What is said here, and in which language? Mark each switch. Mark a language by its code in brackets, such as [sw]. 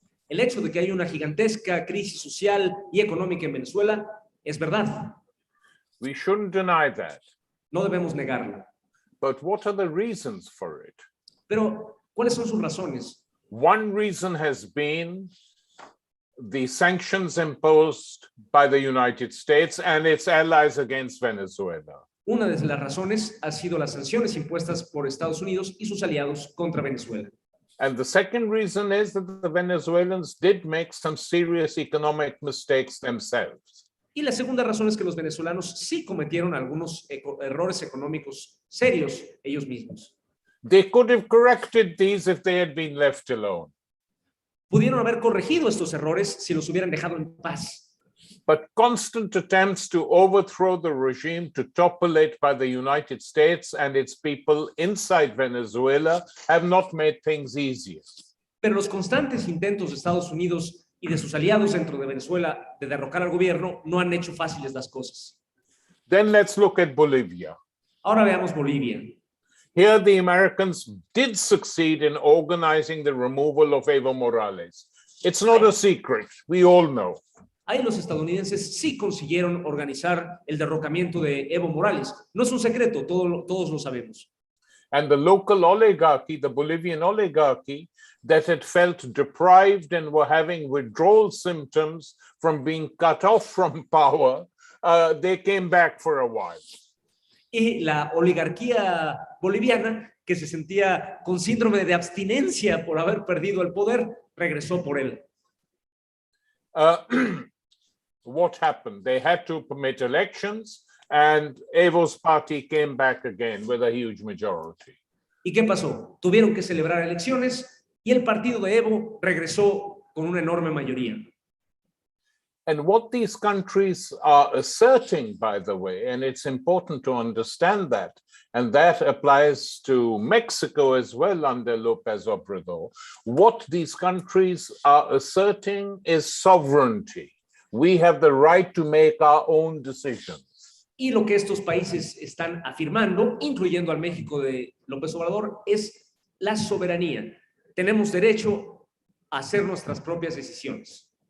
[es] El hecho de que hay una gigantesca crisis social y económica en Venezuela es verdad. [en] We shouldn't deny that. [es] No debemos negarlo. [en] But what are the reasons for it? [es] Pero, ¿cuáles son sus razones? [en] One reason has been the sanctions imposed by the United States and its allies against Venezuela. [es] Una de las razones ha sido las sanciones impuestas por Estados Unidos y sus aliados contra Venezuela. [en] And the second reason is that the Venezuelans did make some serious economic mistakes themselves. [es] Y la segunda razón es que los venezolanos sí cometieron algunos errores económicos serios ellos mismos. [en] They could have corrected these if they had been left alone. [es] Pudieron haber corregido estos errores si los hubieran dejado en paz. [en] But constant attempts to overthrow the regime, to topple it by the United States and its people inside Venezuela have not made things easier. [es] Pero los constantes intentos de Estados Unidos y de sus aliados dentro de Venezuela de derrocar al gobierno no han hecho fáciles las cosas. [en] Then let's look at Bolivia. [es] Ahora veamos Bolivia. [en] Here the Americans did succeed in organizing the removal of Evo Morales. It's not a secret, we all know. [es] Ahí los estadounidenses sí consiguieron organizar el derrocamiento de Evo Morales. No es un secreto, todos lo sabemos. [en] And the local oligarchy, the Bolivian oligarchy, that had felt deprived and were having withdrawal symptoms from being cut off from power, they came back for a while. [es] Y la oligarquía boliviana, que se sentía con síndrome de abstinencia por haber perdido el poder, regresó por él. [en] What happened? They had to permit elections, and Evo's party came back again with a huge majority. [es] ¿Y qué pasó? Tuvieron que celebrar elecciones y el partido de Evo regresó con una enorme mayoría. [en] And what these countries are asserting, by the way, and it's important to understand that, and that applies to Mexico as well under López Obrador, what these countries are asserting is sovereignty. We have the right to make our own decisions. [es] Y lo que estos países están afirmando, incluyendo al México de López Obrador, es la soberanía. Tenemos derecho a hacer nuestras propias decisiones.